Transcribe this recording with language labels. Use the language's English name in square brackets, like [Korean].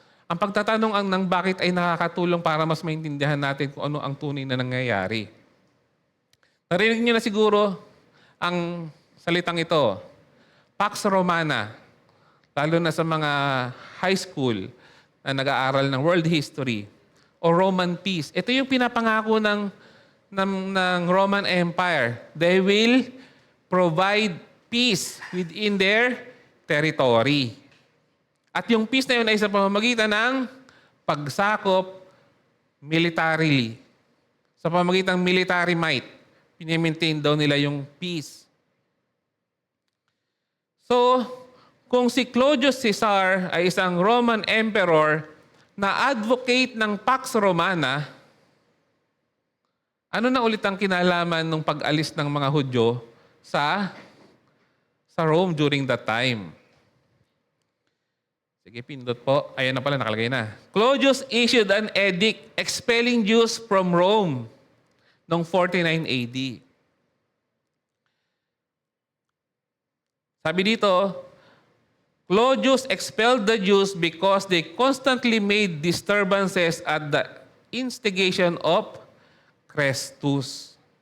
[Filipino] Ang pagtatanong ng bakit ay nakakatulong para mas maintindihan natin kung ano ang tunay na nangyayari. Narinig niyo na siguro ang salitang ito, Pax Romana, lalo na sa mga high school na nag-aaral ng world history o Roman peace. Ito yung pinapangako ng Roman Empire. [English] They will provide peace within their territory. [Filipino] At yung peace na yun ay sa pamamagitan ng pagsakop militarily. Sa pamamagitan ng military might, pinimaintain daw nila yung peace. So, kung si Claudius Caesar ay isang Roman emperor na advocate ng Pax Romana, ano na ulit ang kinalaman ng pag-alis ng mga Hudyo sa Rome [English] during that time? [Filipino] Sige, pindot po. Ayan na pala, nakalagay na. [English] Claudius issued an edict expelling Jews from Rome noong 49 AD. [Filipino] Sabi dito, [English] Claudius expelled the Jews because they constantly made disturbances at the instigation of Chrestus.